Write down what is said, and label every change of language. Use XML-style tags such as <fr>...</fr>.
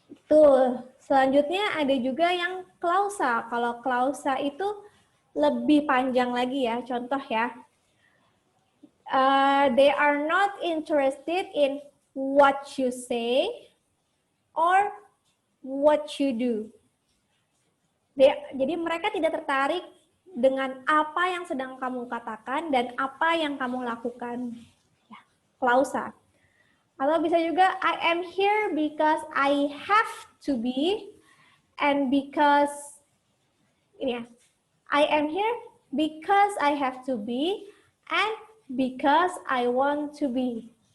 <id>Tuh, selanjutnya ada juga yang klausa. Kalau klausa itu lebih panjang lagi ya, contoh ya.</id> <en>They are not interested in what you say or what you do.</en> <id>Jadi mereka tidak tertarik dengan apa yang sedang kamu katakan dan apa yang kamu lakukan. Ya, klausa. Atau bisa juga,</id> <en>I am here because I have to be, and because,</en> <id>ini ya,</id> <en>I am here because I have to be, and because I want to be.</en>